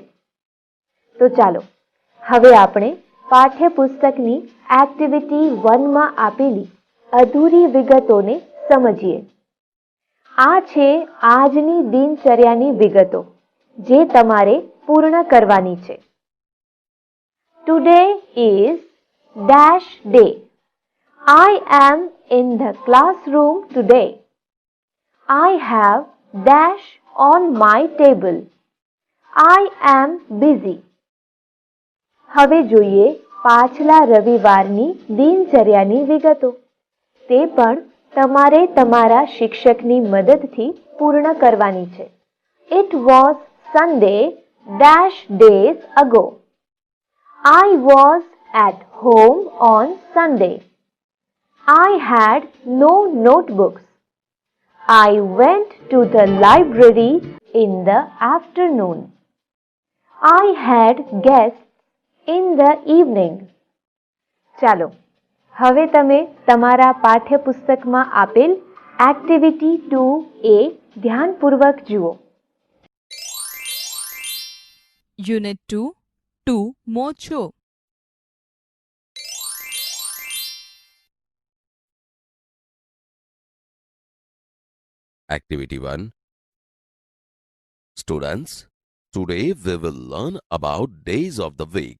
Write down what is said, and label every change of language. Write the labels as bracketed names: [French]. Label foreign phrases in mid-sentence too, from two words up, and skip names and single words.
[Gujarati] તો ચાલો હવે આપણે પાઠ્યપુસ્તકની એક્ટિવિટી 1 માં આપેલી અધૂરી વિગતોને સમજીએ. આ છે આજની દિનચર્યાની વિગતો જે તમારે પૂર્ણ કરવાની છે. [English] Today is dash day. I am in the classroom today. I have dash on my table. I am busy. [Gujarati] હવે જોઈએ પાછલા રવિવારની દિનચર્યાની વિગતો. તે પણ તમારે તમારા શિક્ષકની મદદથી પૂર્ણ કરવાની છે. [English] It was Sunday dash days ago. I was at home on Sunday. I had no notebooks. I went to the library in the afternoon. I had guests in the evening. [Gujarati] ચાલો હવે તમે તમારા પાઠ્યપુસ્તકમાં આપેલ એક્ટિવિટી 2A ધ્યાનપૂર્વક જુઓ. [English] Unit 2 2 Mocho. Activity 1. Students, today we will learn about days of the week.